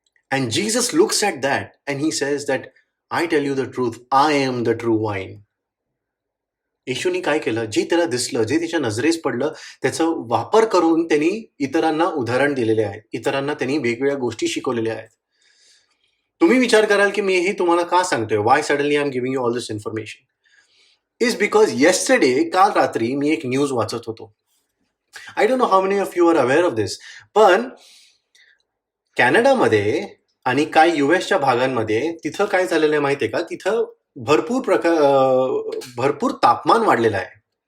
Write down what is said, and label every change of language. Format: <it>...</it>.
<en>And Jesus looks at that and he says that I tell you the truth, I am the true vine.</en> <mr>येशूनी काय केलं? जे त्याला दिसलं, जे त्याच्या नजरेस पडलं, त्याचा वापर करून त्यांनी इतरांना उदाहरण दिलेले आहे. इतरांना त्यांनी वेगवेगळ्या गोष्टी शिकवलेल्या आहेत. तुम्ही विचार कराल की मी हे तुम्हाला का सांगतोय?</mr> <en>Why suddenly I am giving you all this information? Is because yesterday,</en> <mr>काल रात्री मी एक न्यूज वाचत होतो.</mr> <en>I don't know how many of you are aware of this,</en> <mr>पण कॅनडामध्ये आणि काही युएसच्या भागांमध्ये तिथं काय झालेलं आहे माहितीये का? तिथं भरपूर तापमान वाढलेलं आहे.</mr>